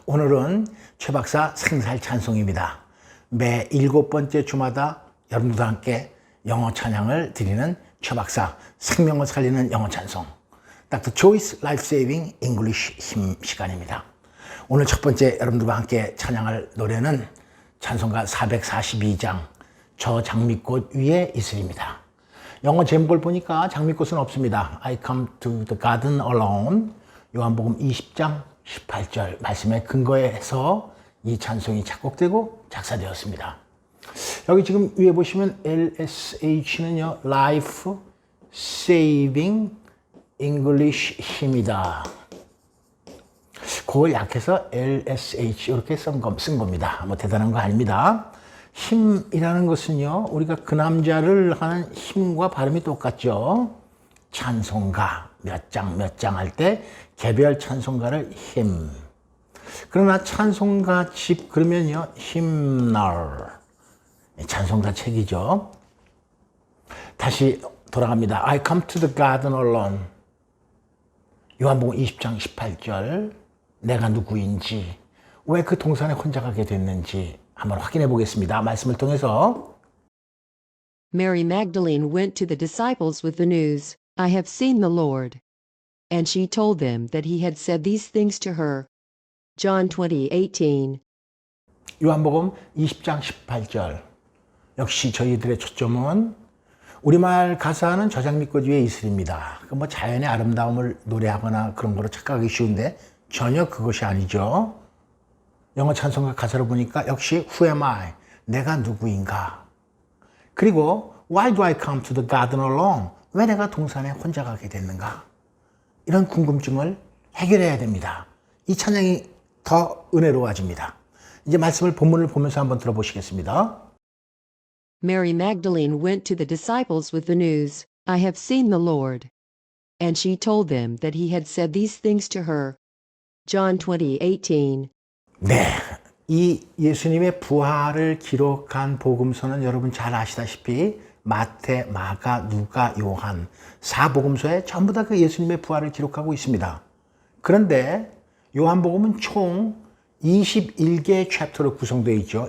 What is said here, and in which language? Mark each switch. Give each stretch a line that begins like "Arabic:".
Korean: 오늘은 최 박사 생살 찬송입니다. 매 7번째 주마다 여러분들과 함께 영어 찬양을 드리는 최 박사 생명을 살리는 영어 찬송 Dr. Choi's Life Saving English 힘 시간입니다. 오늘 첫 번째 여러분들과 함께 찬양할 노래는 찬송가 442장 저 장미꽃 위에 있으리입니다. 영어 제목을 보니까 장미꽃은 없습니다.
English: I come to the garden alone.
Korean: 요한복음 20장 18절 말씀에 근거해서 이 찬송이 작곡되고 작사되었습니다. 여기 지금 위에 보시면 LSH는요, Life Saving English 힘이다. 그걸 약해서 LSH 이렇게 쓴 겁니다. 뭐 대단한 거 아닙니다. 힘이라는 것은요, 우리가 그 남자를 하는 힘과 발음이 똑같죠. 찬송가 몇 장 할 때 개별 찬송가를 힘. 그러나 찬송가 집 그러면요, 힘널. 찬송가 책이죠. 다시 돌아갑니다.
English: I come to the garden alone.
Korean: 요한복음 20장 18절. 내가 누구인지, 왜 그 동산에 혼자 가게 됐는지 한번 확인해 보겠습니다. 말씀을 통해서.
English: Mary Magdalene went to the disciples with the news, I have seen the Lord. And she told them that he had said these things to her. John 20:18.
Korean: 요한복음 20장 18절. 역시 저희들의 초점은 우리말 가사는 저 장미꽃 위에 있으리입니다. 그 뭐 자연의 아름다움을 노래하거나 그런 거로 착각하기 쉬운데 전혀 그것이 아니죠. 영어 찬송가 가사를 보니까 역시
English: Who am I?
Korean: 내가 누구인가? 그리고
English: Why do I come to the garden alone?
Korean: 왜 내가 동산에 혼자 가게 됐는가? 이런 궁금증을 해결해야 됩니다. 이 찬양이 더 은혜로워집니다. 이제 말씀을 본문을 보면서 한번 들어보시겠습니다.
English: Mary Magdalene went to the disciples with the news, I have seen the Lord. And she told them that he had said these things to her. John 20:18.
Korean: 네, 이 예수님의 부활을 기록한 복음서는 여러분 잘 아시다시피 마태, 마가, 누가, 요한 4복음서에 전부 다 그 예수님의 부활을 기록하고 있습니다. 그런데 요한복음은 총 21개의 챕터로 구성되어 있죠.